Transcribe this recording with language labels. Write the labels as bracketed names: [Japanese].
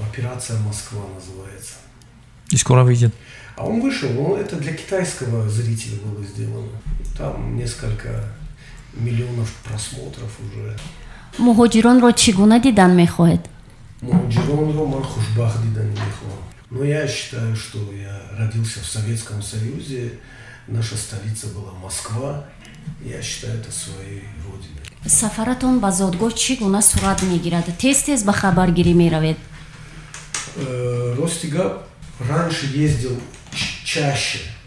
[Russian] «Операция Москва» называется. И скоро выйдет? А он вышел, но это для китайского зрителя было сделано. Там несколько миллионов просмотров уже. [Tajik] Муҳоҷиронро чӣ гуна дидан мехоҳед? Муҳоҷиронро ман хушбахт дидан мехоҳам. [Russian] Но я считаю, что я родился в Советском Союзе, наша столица была Москва, я считаю это своей родиной. [Tajik] Сафаратон ба зодгоҳ чӣ гуна сурат мегирад? Тез-тез ба хабаргирӣ меравед? Ростигап [Russian] раньше ездил чаще.